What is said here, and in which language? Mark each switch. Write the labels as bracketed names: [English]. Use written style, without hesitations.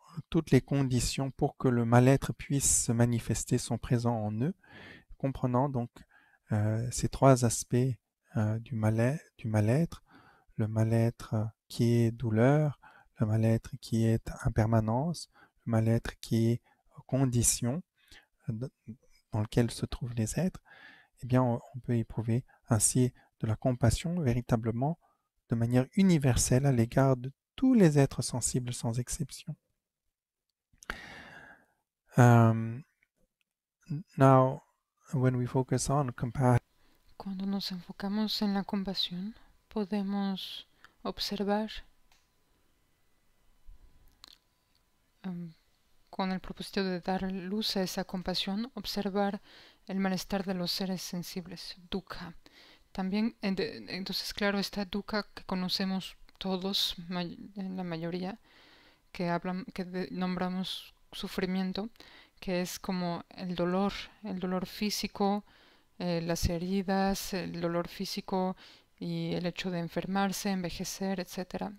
[French] Toutes les conditions pour que le mal-être puisse se manifester sont présents en eux, comprenant donc ces trois aspects du mal-être, le mal-être qui est douleur, le mal-être qui est impermanence, le mal-être qui est condition dans lequel se trouvent les êtres. Eh bien, on peut éprouver ainsi de la compassion véritablement de manière universelle à l'égard de tous les êtres sensibles sans exception. [English] Now, when we focus on compassion, [Spanish] Cuando nos enfocamos en la compasión, podemos observar con el propósito de dar luz a esa compasión, observar el malestar de los seres sensibles, dukkha. También, entonces, claro, está dukkha que conocemos todos, en la mayoría, que nombramos sufrimiento, que es como el dolor físico, las heridas, el dolor físico y el hecho de enfermarse, envejecer, etcétera.